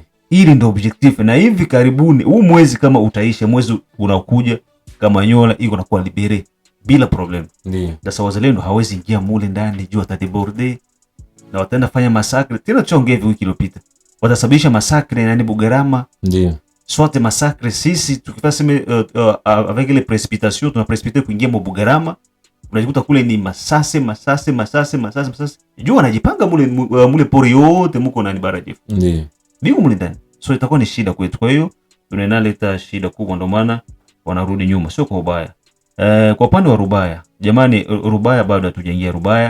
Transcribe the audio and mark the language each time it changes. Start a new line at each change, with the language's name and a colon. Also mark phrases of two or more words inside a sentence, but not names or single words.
Swahili: Ili ndio objective, na hivi karibuni huu mwezi kama utaisha, mwezi unakuja Kamanyola iko na kuwa libere bila problem. Ndio. Sasa wazalendo hawezi ingia mule ndani juu atadeborde na wataenda fanya massacre. Tena chongevi wiki iliyopita. Watasababisha massacre na Bugarama. Ndio.
French: Soit massacre
Swahili: sisi tukifanya
French: avec les précipitations
Swahili: tuna précipiter kuingia mu Bugarama. Unajikuta kule ni masase. Juu wanajipanga mule pori yote muko na Barajefu. Ndio. Biko mule ndani. So itakuwa ni shida kwetu. Kwa hiyo tunaleta shida kubwa, ndio maana wanarudi nyuma, sio kwa ubaya. Kwa upande wa Rubaya, jamani, Rubaya bado hatujaingia Rubaya.